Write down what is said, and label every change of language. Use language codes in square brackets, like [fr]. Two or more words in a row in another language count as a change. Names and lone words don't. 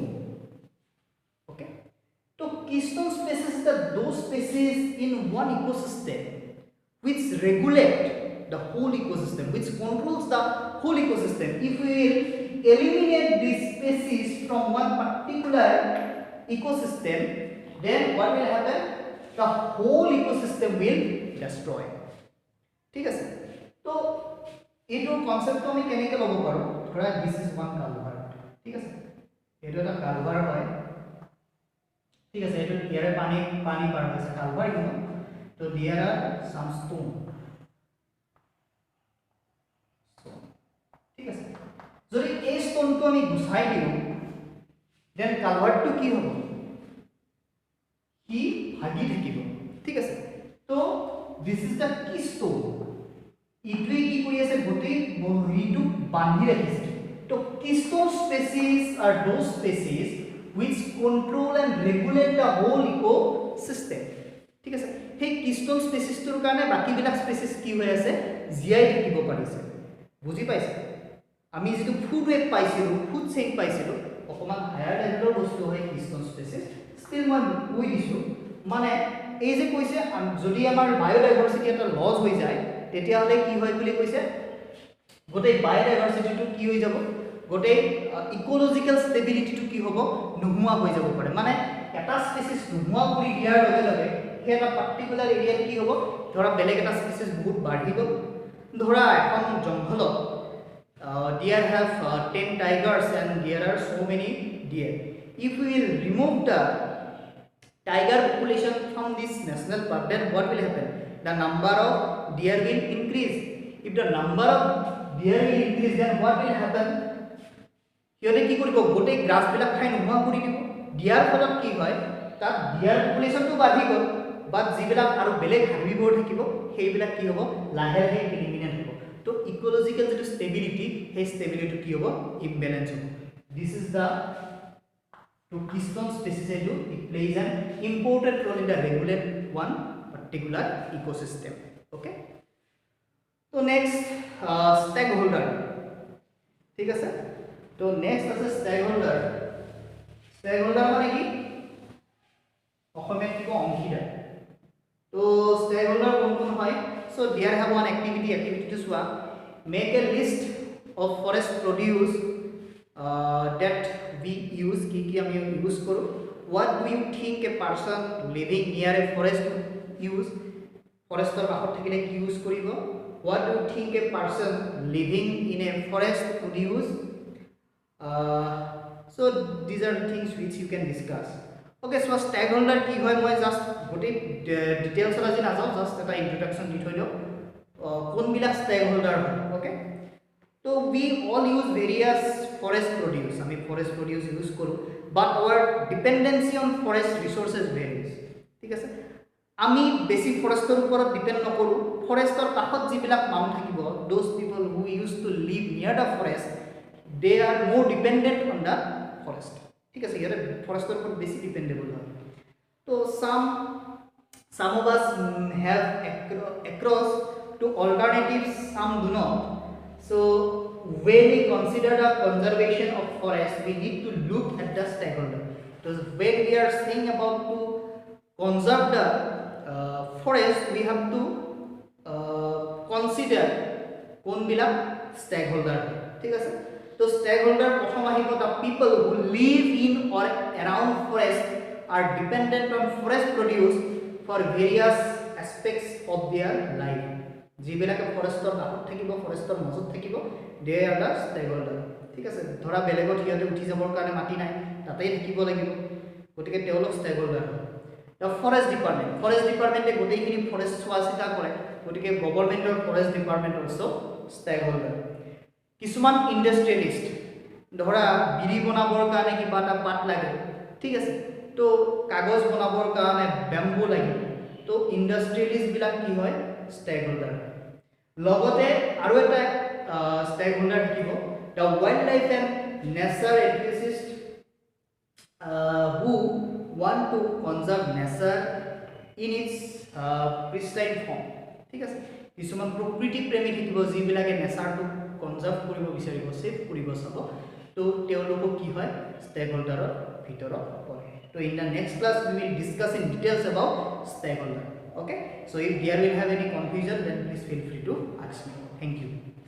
[en] Okay, so keystone species are those species in one ecosystem which regulate the whole ecosystem, which controls the whole ecosystem. If we will eliminate these species from one particular ecosystem, then what will happen, the whole ecosystem will destroy. [as] ঠিক আছে, তো এইটো কনসেপ্ট আমি কেনেকৈ ল'ব পাৰোঁ, ধৰা [en] this is one culvert, [as] ঠিক আছে, এইটো এটা কালভাৰ হয়, ঠিক আছে, এইটো ইয়াৰে পানী পাৰ হৈছে কালভাৰ, তো [en] there are some stone, [as] যদি এই ষ্টনটো আমি গুচাই দিওঁ দেন কালভাৰ্টটো কি হ'ব কি ভাগি থাকিব ঠিক আছে তো [en] this is the key stone [as] ইটোৱে কি কৰি আছে গোটেই বহিটো বান্ধি ৰাখিছে তো [en] keystone species are those species which control and regulate the whole ecosystem [as] ঠিক আছে সেই [en] keystone species [as] তোৰ কাৰণে বাকি বিলাক species কি হৈ আছে জীয়াই থাকিব পাৰিছে বুজি পাইছে আমি যেটো [en] food web [as] পাইছিলো [en] food chain [as] পাইছিলো অকমান [en] higher level [as] বস্তু হয় [en] keystone species still [as] মই কৈ দিছো মানে এই যে কৈছে যদি আমাৰ বায়োডাইভাৰ্সিটি এটা লস হৈ যায় তেতিয়া হলে কি হয় বুলি কৈছে গোটেই বায়োডাইভাৰ্সিটিটো কি হৈ যাব গোটেই [en] ecological stability [as] কি হ'ব নোহোৱা হৈ যাব পাৰে মানে এটা স্পেচিছ নোহোৱা কৰি দিয়াৰ লগে লগে সেই এটা [en] particular area [as] কি হ'ব ধৰা বেলেগ এটা স্পেচিছ বহুত বাঢ়ি গ'ল ধৰা এখন জংঘলত [en] deer have 10 tigers and there are so many deer if we will remove the tiger population from this national park then what will happen the number of deer will increase if the number of deer will increase then what will happen [as] হিয়তে কি কৰিব গোটেই গ্ৰাছ বিলাক খাই নোহোৱা কৰি দিব দিয়াৰ ফলত কি হয় তাত [en] deer population [as] বাঢ়ি গ'ল বাট যিবিলাক আৰু বেলেগ হাৰ্বিভৰ থাকিব সেইবিলাক কি হ'ব লাহে লাহে এলিমিনেট হ'ব তো ইকোলজিক্যাল যেটো ষ্টেবিলিটি সেই ষ্টেবিলিটি কি হ'ব ইমবেলেন্স হ'ব [en] this is the to keystone species it plays an important role in the regulate one particular ecosystem okay so next stakeholder [as] ঠিক আছে তো নেক্সট আছে স্টেকহোল্ডাৰ মানে কি অসমীয়াত কি অংশীদাৰ তো স্টেকহোল্ডাৰ কোন হয় [en] so there have one activity to সোৱা make a list of forest produce that we use [as] কি আমি ইউজ কৰো [en] what do you think a person living near a forest use [as] ফৰেষ্টৰ কাষত থাকিলে কি ইউজ কৰিব [en] what do you think a person living in a forest would use so these are things which you can discuss okay so stakeholder [as] কি হয় মই জাষ্ট গোটেই ডিটেইলছ লৈ জানি যাওঁ জাষ্ট এটা ইন্ট্ৰডাকচন দি থ'লো কোন বিলাক [en] stakeholder okay so we all use various forest produce [as] আমি ফৰেষ্ট প্ৰডিউচ ইউজ কৰো [en] but our dependency on forest resources varies [as] ঠিক আছে আমি বেছি ফৰেষ্টৰ ওপৰত ডিপেন্ড নকৰো ফৰেষ্টৰ কাষত যিবিলাক মানুহ থাকিব [en] those people who used to live near the forest they are more dependent on the forest [as] ঠিক আছে ইয়াতে ফৰেষ্টৰ ওপৰত বেছি ডিপেন্ডেবল হয় তো [en] some of us have across to alternatives some do not so when we consider the conservation of forest we need to look at the stakeholder so when we are saying about to conserve the forest we have to consider [as] কোন বিলাক [en] stakeholder [as] ঠিক আছে তো [en] stakeholder [as] প্রথম আহিব [en] the people who live in or around forest are dependent on forest produce for various aspects of their [as] life যিবিলাকে ফৰেষ্টৰ কাষত থাকিব ফৰেষ্টৰ মাজত থাকিব [en] they are the stakeholder [as] ঠিক আছে ধৰা বেলেগত হিয়তে উঠি যাবৰ কাৰণে মাটি নাই তাতেই থাকিব লাগিব গতিকে তেওঁলোক stakeholder [en] the forest department [as] এ গোটেইখিনি ফৰেষ্ট চোৱা চিতা কৰে গতিকে [en] government forest department also [as] stakeholder কিছুমান ইন্ডাস্ট্ৰিয়েলিষ্ট ধৰা বিড়ি বনাবৰ কাৰণে কিবা এটা পাত লাগে ঠিক আছে তো কাগজ বনাবৰ কাৰণে ব্যাম্বু লাগে তো ইন্ডাস্ট্ৰিয়েলিষ্ট বিলাক কি হয় stakeholder লগতে আৰু এটা stakeholder থাকিব [en] the wildlife and nature enthusiasts who want to conserve nature in its pristine form [as] ঠিক আছে কিছুমান প্ৰকৃতি প্ৰেমী থাকিব যিবিলাকে নেচাৰটো কনজাৰ্ভ কৰিব বিচাৰিব সেভ কৰিব চাব তো তেওঁলোকক কি হয় stakeholder ভিতৰত পৰে তো [en] in the next class we will discuss in details about stakeholder okay so if there will have any confusion then please feel free to ask me thank you